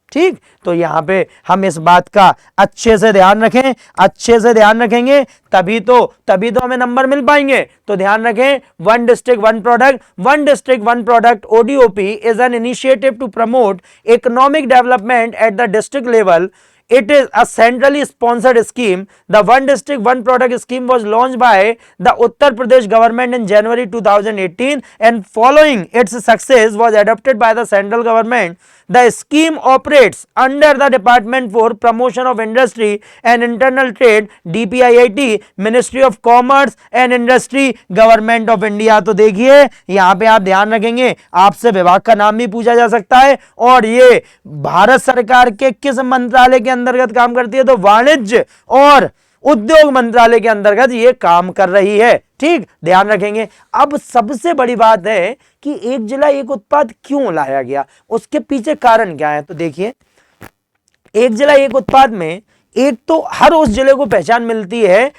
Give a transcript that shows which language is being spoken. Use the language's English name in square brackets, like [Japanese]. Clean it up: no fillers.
[Hindi] ठीक, तो यहां पे हम इस बात का अच्छे से ध्यान रखेंगे तभी तो हमें नंबर मिल पाएंगे। तो ध्यान रखें, [English] One district one product ODOP is an initiative to promote economic development at the district level. It is a centrally sponsored scheme. The One District One Product scheme was launched by the Uttar Pradesh government in January 2018 and following its success was adopted by the central government. The scheme operates under the Department for Promotion of Industry and Internal Trade DPIIT, Ministry of Commerce and Industry, Government of India. [Hindi] तो देखिए यहाँ पे आप ध्यान रखेंगे, आपसे विभाग का नाम भी पूछा जा सकता है और ये भारत सरकार के किस मंत्रालय के अंतर्गत काम करती है, तो वाणिज्य और उद्योग मंत्रालय के अंतर्गत ये काम कर रही है। ठीक, ध्यान रखेंगे। अब सबसे बड़ी बात है कि एक जिला एक उत्पाद क्यों लाया गया, उसके पीछे कारण क्या है। तो देखिए, एक जिला एक उत्पाद में एक तो हर उस जिले को पहचान मिलती है।